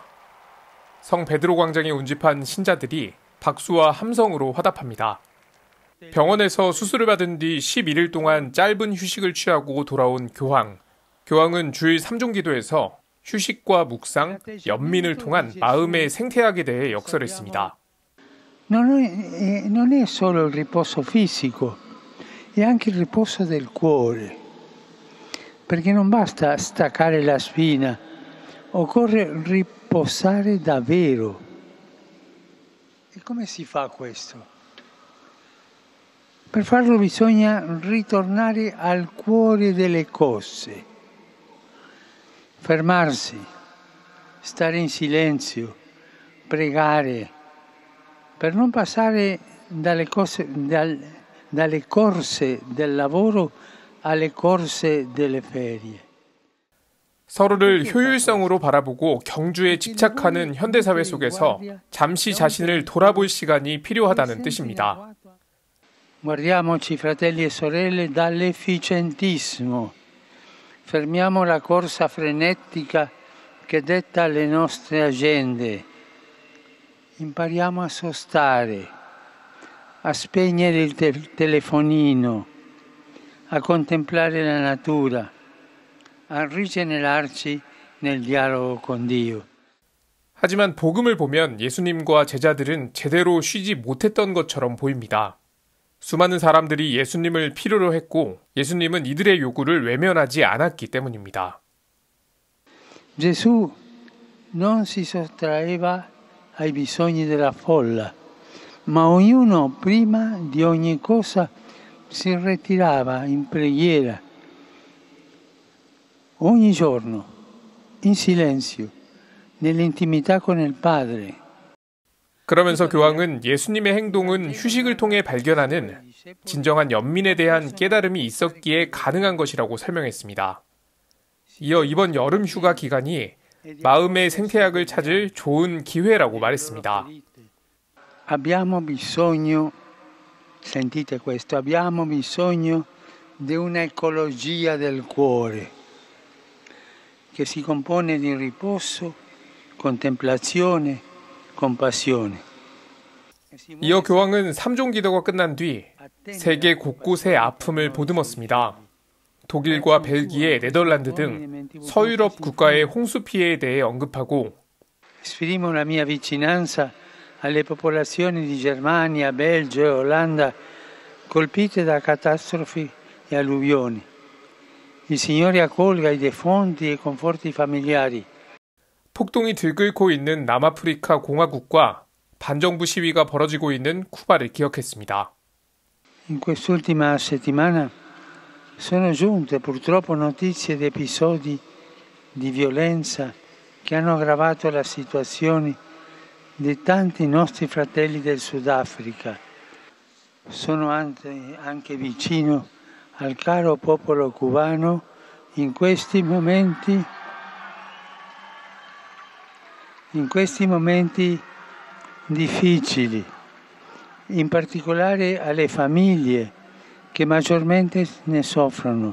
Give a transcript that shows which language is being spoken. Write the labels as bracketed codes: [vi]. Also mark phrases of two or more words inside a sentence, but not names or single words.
[ko] 성 베드로 광장에 운집한 신자들이 박수와 함성으로 화답합니다. 병원에서 수술을 받은 뒤 11일 동안 짧은 휴식을 취하고 돌아온 교황. 교황은 주일 3종 기도에서 휴식과 묵상, 연민을 통한 마음의 생태학에 대해 역설했습니다. [it] Non è solo il riposo fisico, è anche il riposo del cuore. Perché non basta staccare la spina, occorre riposare davvero. E come si fa questo? Per farlo bisogna ritornare al cuore delle cose. Fermarsi, stare in silenzio, pregare, per non passare dalle corse del lavoro alle corse delle ferie. [ko] 서로를 효율성으로 바라보고 경주에 집착하는 현대사회 속에서 잠시 자신을 돌아볼 시간이 필요하다는 뜻입니다. [it] Guardiamoci, fratelli e sorelle, dall'efficientismo. Fermiamo la corsa frenetica che detta le nostre agende. Impariamo a sostare, a spegnere il telefonino, a contemplare la natura, a rigenerarci nel dialogo con Dio. [ko] 하지만 복음을 보면 예수님과 제자들은 제대로 쉬지 못했던 것처럼 보입니다. 수많은 사람들이 예수님을 필요로 했고 예수님은 이들의 요구를 외면하지 않았기 때문입니다. [it] Gesù non si sottraeva ai bisogni della folla, ma ognuno prima di ogni cosa si ritirava in preghiera, ogni giorno, in silenzio, nell'intimità con il Padre. [ko] 그러면서 교황은 예수님의 행동은 휴식을 통해 발견하는 진정한 연민에 대한 깨달음이 있었기에 가능한 것이라고 설명했습니다. 이어 이번 여름 휴가 기간이 마음의 생태학을 찾을 좋은 기회라고 말했습니다. [it] Abbiamo bisogno, sentite questo, abbiamo bisogno di un'ecologia del cuore che si compone di riposo, contemplazione, compassione. [ko] 이어 교황은 3종 기도가 끝난 뒤 세계 곳곳의 아픔을 보듬었습니다. 독일과 벨기에, 네덜란드 등 서유럽 국가의 홍수 피해에 대해 언급하고 [it] Esprimo la mia vicinanza alle popolazioni di Germania, Belgio e Olanda colpite da catastrofi e alluvioni. Il Signore accolga i defunti e conforti i familiari. [ko] 폭동이 들끓고 있는 남아프리카 공화국과 반정부 시위가 벌어지고 있는 쿠바를 기억했습니다. [it] In quest'ultima settimana sono giunte purtroppo notizie di episodi di violenza che hanno aggravato la situazione di tanti nostri fratelli del Sudafrica. Sono anche vicino al caro popolo cubano in questi momenti difficili, in particolare alle famiglie che maggiormente ne soffrono.